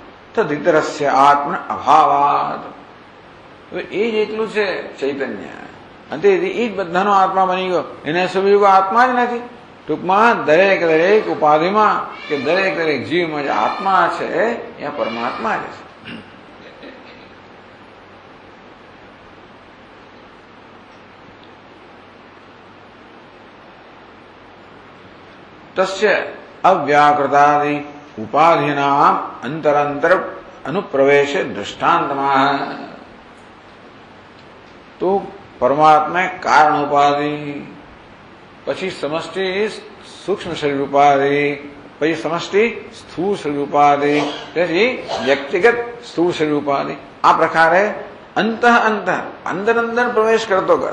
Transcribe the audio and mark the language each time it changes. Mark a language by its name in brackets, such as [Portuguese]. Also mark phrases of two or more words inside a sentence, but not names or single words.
[Sanskrit] તદ ઇતરસ્ય આત્મા અભાવાત, [Gujarati] એ જ એટલું છે ચૈતન્ય. તેથી એ જ બધાનો આત્મા બની ગયો. એને સિવાય કોઈ આત્મા જ નથી. ટૂંકમાં દરેક દરેક ઉપાધિમાં કે દરેક દરેક જીવમાં જે આત્મા છે એ પરમાત્મા જ છે. [Sanskrit] तस्य अव्याकृतादि उपाधिनाम अंतरांतर अनुप्रवेश दृष्टांतमाह. [Gujarati] તો પરમાત્મા કારણ ઉપાધિ, પછી સમષ્ટિ સૂક્ષ્મ શરીર ઉપાધિ, પછી સમષ્ટિ સ્થૂળ શરીર ઉપાધિ, પછી વ્યક્તિગત સ્થૂળ શરીર ઉપાધિ. આ પ્રકારે અંતઃ અંદર અંદર પ્રવેશ કરતો કર.